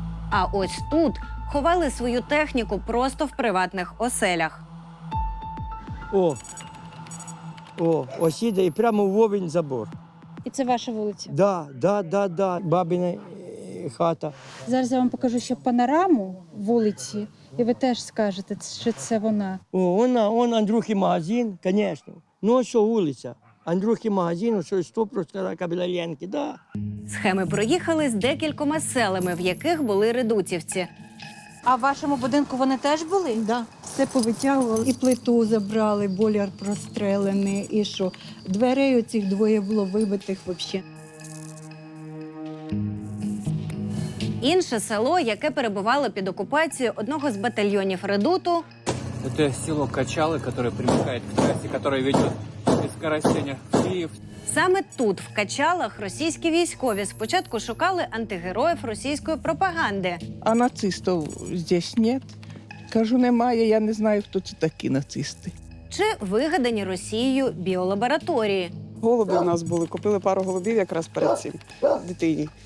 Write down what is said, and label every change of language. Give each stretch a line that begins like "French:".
Ukrainian: А ось тут ховали свою техніку просто в приватних оселях. Ось іде і прямо в вовень забор. І це ваша вулиця? Да. Бабина хата. Зараз я вам покажу ще панораму вулиці, і ви теж скажете, що це вона.
Russian: О, он Андрюхи магазин, конечно.
Ukrainian: Ну, а що вулиця? Андрюхи магазин, що 100% Кабеляленки, да. Схеми проїхали з декількома селами, в яких були редутівці. А в вашому будинку вони теж були? Да. Все повитягували, і плиту забрали, боляр прострелений, і що. Дверей оцих двоє було вибитих взагалі. Інше село, яке перебувало під окупацією одного з батальйонів редуту,
Russian: Это село Качалы, которое примыкает к трассе, которая ведет из Коростеня в Киев.
Ukrainian: саме тут, в Качалах, російські військові спочатку шукали антигероїв російської пропаганди.
Russian: А нацистів здесь нет.
Ukrainian: Кажу, немає, я не знаю, хто це такі нацисти. Чи вигадані Росією біолабораторії. Голуби у нас були, купили пару голубів якраз перед цим дитині.